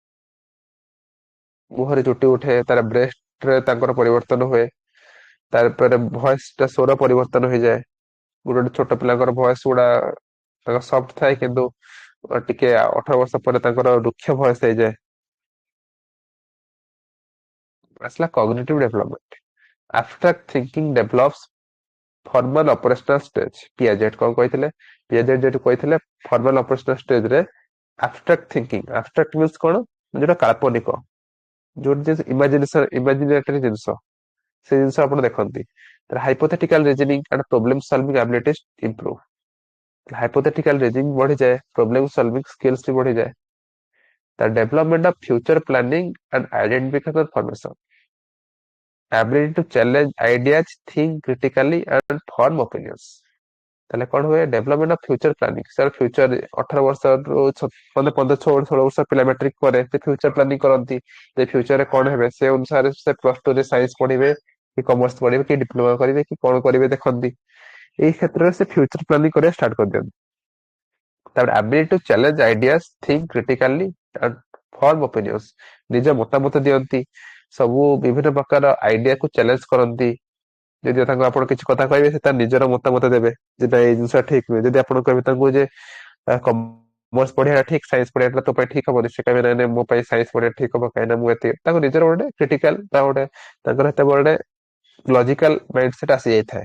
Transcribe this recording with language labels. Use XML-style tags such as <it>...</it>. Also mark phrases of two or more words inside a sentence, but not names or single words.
<or>ମୁହଁରେ ଚୁଟି ଉଠେ, ତାର ବ୍ରେଷ୍ଟ ରେ ତାଙ୍କର ପରିବର୍ତ୍ତନ ହୁଏ, ତାପରେ ଭଏସ ଟା ସ୍ୱର ପରିବର୍ତ୍ତନ ହେଇଯାଏ। ଗୋଟେ ଗୋଟେ ଛୋଟ ପିଲାଙ୍କର ଭଏସ ଗୁଡା ତାଙ୍କ ସଫ୍ଟ ଥାଏ, କିନ୍ତୁ ଟିକେ 18 ବର୍ଷ ପରେ ତାଙ୍କର ରୁକ୍ଷ ଭଏସ ହେଇଯାଏ। ଆସିଲା</or> <en>cognitive development, abstract thinking develops, formal operational stage</en> <or>ପିଆଜେଟ କଣ କହିଥିଲେ, ପିଆଜେଟ ଯେହେତୁ କହିଥିଲେ</or> <en>formal operational stage</en> <or>ରେ</or> <en>abstract thinking, abstract means</en> <or>କଣ, ଯୋଉଟା କାଳ୍ପନିକ, ଯୋଉଠି ଇମାଜିନେଟରୀ ଜିନିଷ, ସେ ଜିନିଷ ଆପଣ ଦେଖନ୍ତି।</or> <en>hypothetical reasoning and problem solving abilities improve, hypothetical reasoning</en> <or>ବଢିଯାଏ,</or> <en>problem solving skills</en> <or>ବି ବଢିଯାଏ।</or> <en>ତା development of future planning and identification formation, ability to challenge ideas, think critically and form opinions।</en> <or>ତାହେଲେ କଣ ହୁଏ,</or> <en>development of future planning,</en> <or>ସାର୍ ଫ୍ୟୁଚର 18 ବର୍ଷରୁ ମାନେ 15-16 ବର୍ଷ ପିଲା ମେଟ୍ରିକ ପରେ ସେ</or> <en>future planning</en> <or>କରନ୍ତି, ଯେ ଫ୍ୟୁଚରରେ କଣ ହେବେ, ସେ ଅନୁସାରେ ସେ +2 ରେ ସାଇନ୍ସ ପଢିବେ କି କମର୍ସ ପଢିବେ କି ଡିପ୍ଲୋମା କରିବେ କି କଣ କରିବେ ଦେଖନ୍ତି। ଏଇ କ୍ଷେତ୍ରରେ ସେ</or> <en>future planning</en> <or>କରିବା ଷ୍ଟାର୍ଟ କରିଦିଅନ୍ତି। ତାପରେ</or> <en>ability to challenge ideas, think critically and form opinions,</en> <or>ନିଜ ମତାମତ ଦିଅନ୍ତି, ସବୁ ବିଭିନ୍ନ ପ୍ରକାର ଆଇଡିଆକୁ ଚ୍ୟାଲେଞ୍ଜ କରନ୍ତି। ଯଦି ତାଙ୍କୁ ଆପଣ କିଛି କଥା କହିବେ, ସେ ତାର ନିଜର ମତାମତ ଦେବେ, ଯେ ନାଇଁ ଏଇ ଜିନିଷ ଠିକ ନୁହେଁ। ଯଦି ଆପଣ କହିବେ ତାଙ୍କୁ ଯେ କମର୍ସ ପଢିବା ଠିକ, ସାଇନ୍ସ ପଢିବା ତୋ ପାଇଁ ଠିକ ହବନି, ସେ କହିବେ ନାଇଁ ନାଇଁ ମୋ ପାଇଁ ସାଇନ୍ସ ପଢିବା ଠିକ ହବ, କାହିଁକି ନା ମୁଁ ଏତେ, ତାଙ୍କୁ ନିଜର ଗୋଟେ କ୍ରିଟିକାଲ ବା ଗୋଟେ ତାଙ୍କର ସେତେବେଳେ</or> <en>logical mind set</en> <or>ଆସି ଯାଇଥାଏ।</or>